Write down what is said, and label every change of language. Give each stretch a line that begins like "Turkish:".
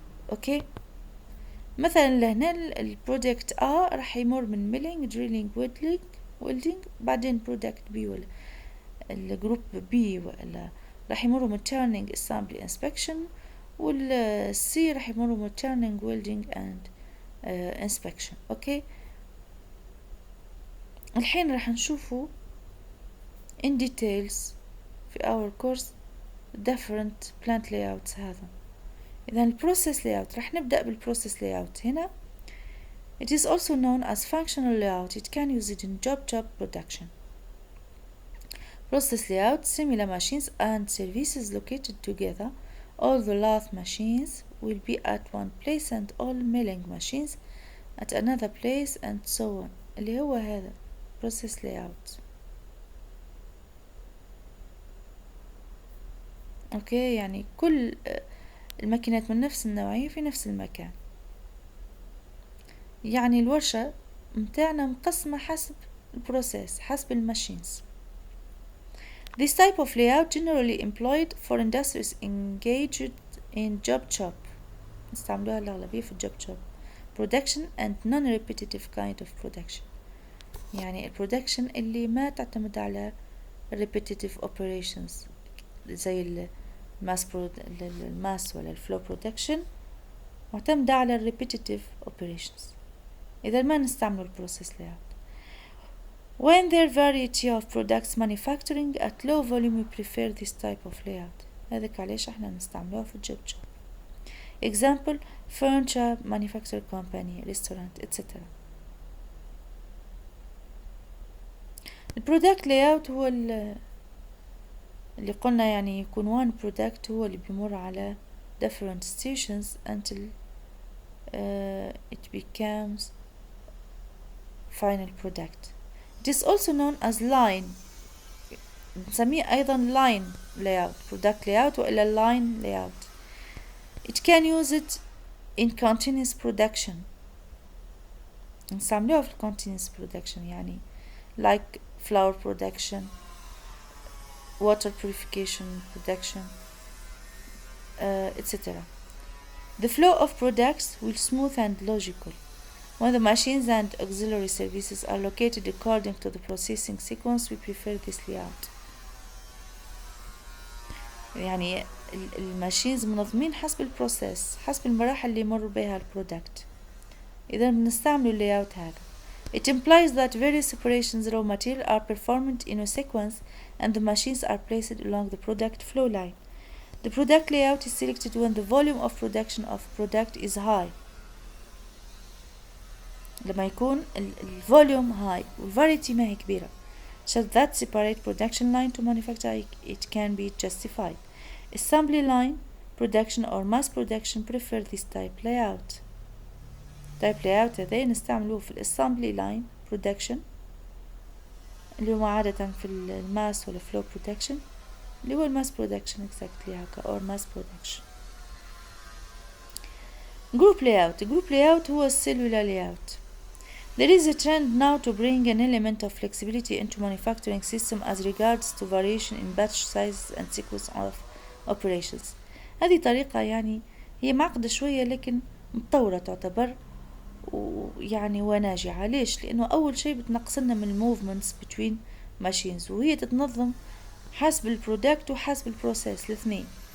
Arabic: اوكي، مثلا لهنا البرودكت A راح يمر من ميلينج دريلينج ويلدينج، بعدين برودكت B ولا الجروب B ولا راح يمروا من turning assembly inspection، والسي راح يمروا من
English: turning welding and inspection.
Arabic: اوكي، الحين راح نشوفوا in details في
English: our course different plant layouts.
Arabic: هذا إذا البروسيس layout راح نبدأ بالبروسيس layout هنا.
English: It is also known as functional layout. It can use it in job production. Process layout: similar machines and services located together. All the lathe machines will be at one place and all milling machines at another place and so on.
Arabic: اللي هو هذا process layout. اوكي، يعني كل الماكينات من نفس النوعية في نفس المكان. يعني الورشة متاعنا مقسمة حسب البروسيس، حسب الماشينز.
English: This type of layout generally employed for industries engaged in job shop.
Arabic: نستعملوها الأغلبية في
English: job shop production and non-repetitive kind of production.
Arabic: يعني البرودكشن اللي ما تعتمد على repetitive operations زي الماس ولا الفلو برودكشن، معتمدة على repetitive operations. إذا ما نستعمل البروسيس layout.
English: When there variety of products manufacturing at low volume we prefer this type of layout.
Arabic: هذاك علاش احنا نستعملوها في الجوب شوب.
English: Example: furniture manufacturer company, restaurant, etc.
Arabic: البرودكت layout هو اللي قلنا يعني يكون one product هو اللي بيمر على
English: different stations until it becomes final product. It is also known as line.
Arabic: نسميه أيضا
English: line layout, product layout وإلا line layout. It can use it in continuous production.
Arabic: نستعملوها في
English: continuous production يعني like flour production, water purification production, etc. The flow of products will smooth and logical. When the machines and auxiliary services are located according to the processing sequence, we prefer this layout.
Arabic: يعني الماشينز منظمين حسب البروسيس، حسب المراحل اللي يمر بها البرودكت. إذا بنستعمل layout هذا.
English: It implies that various operations raw material are performed in a sequence and the machines are placed along the product flow line. The product layout is selected when the volume of production of product is high.
Arabic: لما يكون الفوليوم high والفاريتي ما هي كبيرة.
English: Should that separate production line to manufacture it can be justified. Assembly line production or mass production prefer this type layout.
Arabic: type layout هذا نستعملوه في assembly line production اللي هو عادة في الماس ولا flow production اللي هو الماس production exactly هكا
English: or mass production. group layout هو cellular layout. There is a trend now to bring an element of flexibility into manufacturing system as regards to variation in batch sizes and sequence of operations.
Arabic: هذه طريقة يعني هي معقدة شوية لكن متطورة تعتبر ويعني وناجعة. ليش؟ لأنه أول شيء بتنقصنا من الموفمنتس between machines وهي تتنظم حسب البرودكت وحسب البروسيس الاثنين.